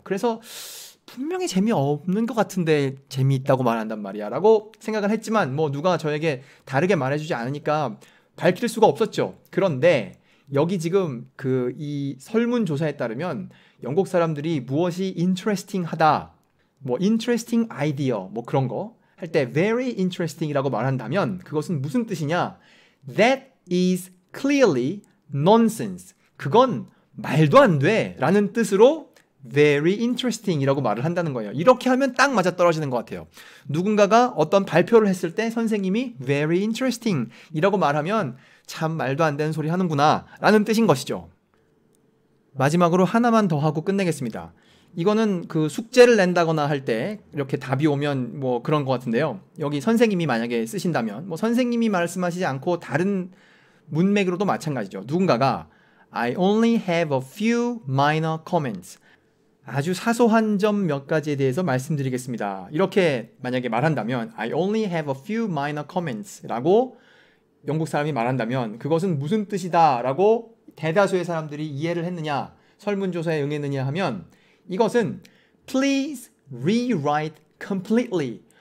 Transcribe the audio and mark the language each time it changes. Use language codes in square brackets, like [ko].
[ko] 그래서 분명히 재미없는 것 같은데 재미있다고 말한단 말이야 라고 생각을 했지만 뭐 누가 저에게 다르게 말해주지 않으니까 밝힐 수가 없었죠. 그런데 여기 지금 이 설문조사에 따르면 영국 사람들이 무엇이 interesting 하다, 뭐 interesting idea 뭐 그런 거 할 때 [en] very interesting [ko] 이라고 말한다면 그것은 무슨 뜻이냐? [en] That is clearly nonsense. [ko] 그건 말도 안 돼 라는 뜻으로 [en] very interesting [ko] 이라고 말을 한다는 거예요. 이렇게 하면 딱 맞아떨어지는 것 같아요. 누군가가 어떤 발표를 했을 때 선생님이 [en] very interesting [ko] 이라고 말하면 참 말도 안 되는 소리 하는구나 라는 뜻인 것이죠. 마지막으로 하나만 더 하고 끝내겠습니다. 이거는 그 숙제를 낸다거나 할 때 이렇게 답이 오면 뭐 그런 것 같은데요. 여기 선생님이 만약에 쓰신다면 뭐 선생님이 말씀하시지 않고 다른 문맥으로도 마찬가지죠. 누군가가 [en] I only have a few minor comments. [ko] 아주 사소한 점 몇 가지에 대해서 말씀드리겠습니다. 이렇게 만약에 말한다면 [en] I only have a few minor comments [ko] 라고 영국 사람이 말한다면 그것은 무슨 뜻이다 라고 대다수의 사람들이 이해를 했느냐, 설문조사에 응했느냐 하면 이것은 [en] please rewrite completely.